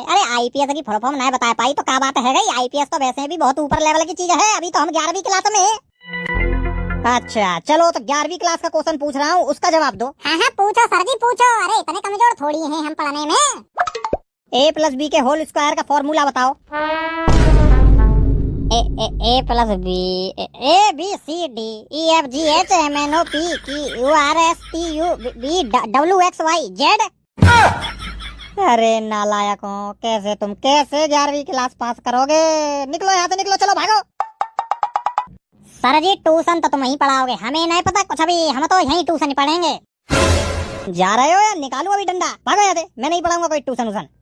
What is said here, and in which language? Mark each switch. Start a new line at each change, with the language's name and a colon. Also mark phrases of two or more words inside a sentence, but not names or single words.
Hindi: अरे आईपीएस की
English: full form
Hindi: नहीं बता पाई तो क्या बात है गई? आईपीएस तो वैसे भी बहुत ऊपर लेवल की चीज है, अभी तो हम 11वीं क्लास में। अच्छा चलो, तो 11वीं क्लास का क्वेश्चन पूछ रहा हूँ, उसका जवाब दो। हाँ पूछो सर जी पूछो। अरे इतने कमजोर थोड़ी हैं हम पढ़ने में। a+b के
English: whole square
Hindi: का फॉर्मूला बताओ।
English: a+b a b c d e f g h m n o p q r s t u v w x y z।
Hindi: अरे नालायकों, कैसे तुम कैसे 11वीं क्लास पास करोगे? निकलो यहाँ से, निकलो, चलो भागो। सर जी ट्यूशन तो तुम ही पढ़ाओगे, हमें नहीं पता कुछ अभी, हम तो यही ट्यूशन ही पढ़ेंगे। जा रहे हो या निकालू अभी डंडा? भागो यहाँ से, मैं नहीं पढ़ाऊंगा कोई ट्यूशन।